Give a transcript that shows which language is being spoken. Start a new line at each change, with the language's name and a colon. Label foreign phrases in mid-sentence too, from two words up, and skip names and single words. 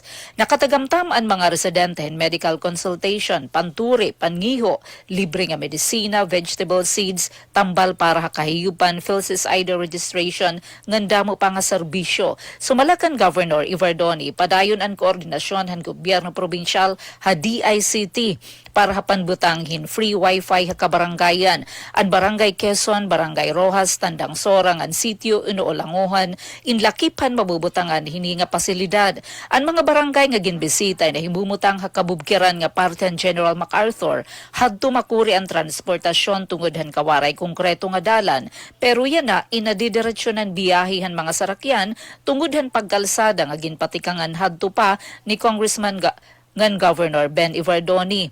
Waray: Nakatagamtam ang mga residente in
English: medical consultation,
Waray: panturi, pangiho, libre nga medisina,
English: vegetable seeds,
Waray: tambal para hakahiyupan,
English: PhilSys ID registration,
Waray: ngandamo pa nga serbisyo. Sumalakan Governor Ivardoni, padayon ang koordinasyon han gobyerno probinsyal ha DICT para hapanbutanghin
English: free wifi
Waray: ha kabarangayan. Ang Barangay Quezon, Barangay Rojas, Tandang Sorang, ang sitio Inuolanguhan, inlakipan mabubutangan hini nga pasilidad. Ang mga barangay nga ginbisita na himumutang ha kabubkiran nga parten General MacArthur, hadto makuri ang transportasyon tungod han kawaray konkreto nga dalan. Pero yan na inadidiretsyonan biyahihan mga sarakyan tungod han pagkalsada nga ginpatikangan hadto pa ni Congressman ngan Governor Ben Ivardoni.